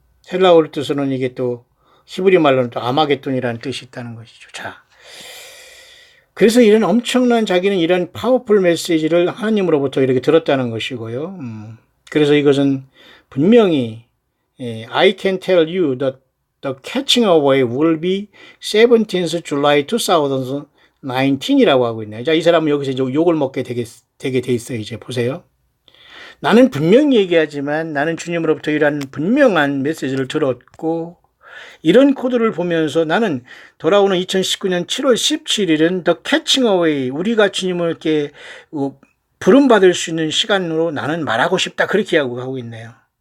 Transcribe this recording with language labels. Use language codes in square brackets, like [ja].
[ko] 헬라어로 뜻으로는 이게 또 히브리 말로는 또 아마겟돈이라는 뜻이 있다는 것이죠. 자, 그래서 이런 엄청난 자기는 이런 파워풀 메시지를 하나님으로부터 이렇게 들었다는 것이고요. 그래서 이것은 분명히 [en] I can tell you that the catching away will be 17th July 2019이라고 [ko] 하고 있네요. 자, 이 사람은 여기서 이제 욕을 먹게 되게 돼 있어요. 이제 보세요. 나는 분명히 얘기하지만 나는 주님으로부터 이러한 분명한 메시지를 들었고 이런 코드를 보면서 나는 돌아오는 2019년 7월 17일은 The Catching Away 우리가 주님을 이렇게 부름받을 수 있는 시간으로 나는 말하고 싶다 그렇게 하고 있네요.